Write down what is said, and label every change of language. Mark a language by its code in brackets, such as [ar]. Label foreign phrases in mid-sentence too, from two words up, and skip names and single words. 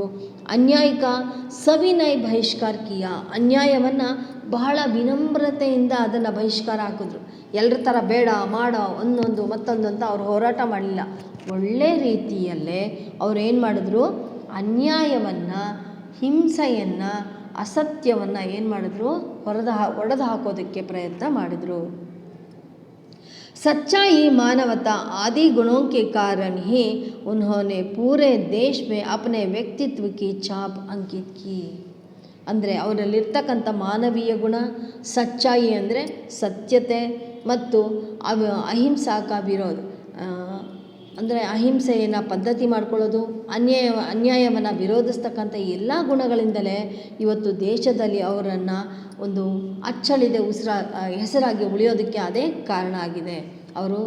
[hi] अन्यायिक सविनय बहिष्कार किया, [kn] ಅನ್ಯಾಯವನ್ನು ಬಹಳ ವಿನಮ್ರತೆಯಿಂದ ಅದನ್ನು ಬಹಿಷ್ಕಾರ ಹಾಕಿದ್ರು. ಎಲ್ಲರ ಥರ ಬೇಡ ಮಾಡೋ ಒಂದೊಂದು ಮತ್ತೊಂದು ಅಂತ ಅವ್ರು ಹೋರಾಟ ಮಾಡಲಿಲ್ಲ. ಒಳ್ಳೆ ರೀತಿಯಲ್ಲೇ ಅವ್ರೇನು ಮಾಡಿದ್ರು? ಅನ್ಯಾಯವನ್ನು, ಹಿಂಸೆಯನ್ನು, ಅಸತ್ಯವನ್ನು ಏನು ಮಾಡಿದ್ರು? ಒಡೆದು ಹಾಕೋದಕ್ಕೆ ಪ್ರಯತ್ನ ಮಾಡಿದರು. [hi] सच्चाई मानवता आदि गुणों के कारण ही उन्होंने पूरे देश में अपने व्यक्तित्व की छाप अंकित की. [kn] ಅಂದರೆ ಅವರಲ್ಲಿರ್ತಕ್ಕಂಥ ಮಾನವೀಯ ಗುಣ, ಸಚ್ಚಾಯಿ ಅಂದರೆ ಸತ್ಯತೆ ಮತ್ತು ಅಹಿಂಸಾಕ ವಿರೋಧ, ಅಂದರೆ ಅಹಿಂಸೆಯನ್ನು ಪದ್ಧತಿ ಮಾಡ್ಕೊಳ್ಳೋದು, ಅನ್ಯಾಯವನ್ನು ವಿರೋಧಿಸ್ತಕ್ಕಂಥ ಎಲ್ಲ ಗುಣಗಳಿಂದಲೇ ಇವತ್ತು ದೇಶದಲ್ಲಿ ಅವರನ್ನು ಒಂದು ಅಚ್ಚಳಿದೆ ಹೆಸರಾಗಿ ಉಳಿಯೋದಕ್ಕೆ ಅದೇ ಕಾರಣ ಆಗಿದೆ.